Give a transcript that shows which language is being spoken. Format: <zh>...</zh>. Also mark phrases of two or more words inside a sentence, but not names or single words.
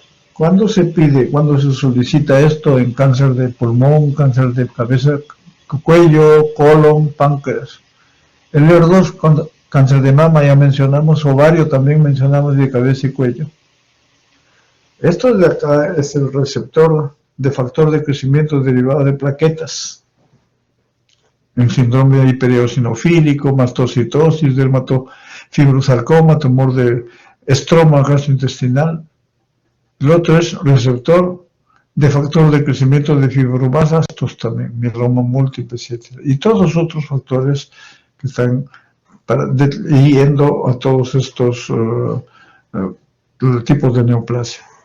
<es>¿Cuándo se pide, cuándo se solicita esto en cáncer de pulmón, cáncer de cabeza, cuello, colon, páncreas? El ER2, cáncer de mama ya mencionamos, ovario también mencionamos, de cabeza y cuello. Esto de acá es el receptor de factor de crecimiento derivado de plaquetas. En síndrome hipereosinofílico, mastocitosis, dermatofibrosarcoma, tumor de estroma gastrointestinal. El otro es receptor de factor de crecimiento de fibroblastos también, mieloma múltiple, etc. Y todos los otros factores que están yendo a todos estos tipos de neoplasia.</es>